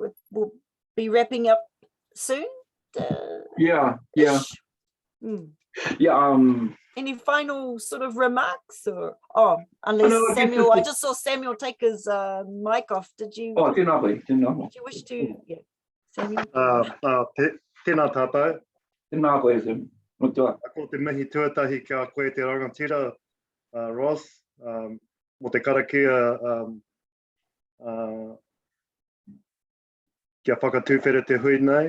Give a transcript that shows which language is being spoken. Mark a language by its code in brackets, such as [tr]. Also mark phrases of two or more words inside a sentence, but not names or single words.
[en] We'll be wrapping up soon. Yeah. Any final sort of remarks, or unless Samuel? I just saw Samuel take his mic off. Did you? [mi] Oh, tēnā [en] did you wish to? Yeah, Samuel. [mi] Tēnā tātou. Tēnā koe, Sam. Ko te mihi tuatahi kia koe te rangatira, Ross, mo te karakia, kia whakatūwhera te hui nei.